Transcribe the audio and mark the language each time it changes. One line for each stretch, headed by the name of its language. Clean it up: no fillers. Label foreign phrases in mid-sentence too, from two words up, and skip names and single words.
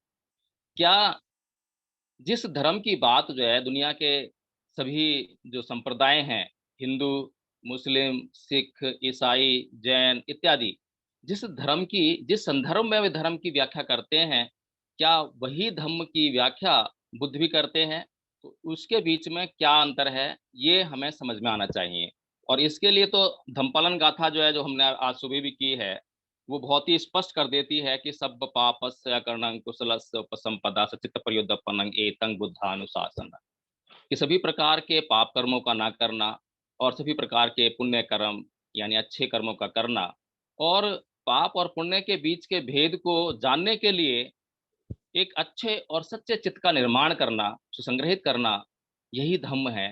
Hindi: क्या जिस धर्म की बात जो है दुनिया के सभी जो संप्रदाय हैं, हिंदू, मुस्लिम, सिख, ईसाई, जैन इत्यादि, जिस संदर्भ में वे धर्म की व्याख्या करते हैं, क्या वही धम्म की व्याख्या बुद्ध भी करते हैं? तो उसके बीच में क्या अंतर है, ये हमें समझ में आना चाहिए। और इसके लिए तो धम्मपालन गाथा जो है, जो हमने आज सुबह भी की है, वो बहुत ही स्पष्ट कर देती है कि
Pali: सब पापस्य करणं कुशलस्य उपसंपदा सचित्त प्रयोदपनं एतं बुद्धानुशासन,
Hindi: कि सभी प्रकार के पाप कर्मों का ना करना और सभी प्रकार के पुण्य कर्म यानी अच्छे कर्मों का करना, और पाप और पुण्य के बीच के भेद को जानने के लिए एक अच्छे और सच्चे चित्त का निर्माण करना, सुसंग्रहित करना, यही धम्म है।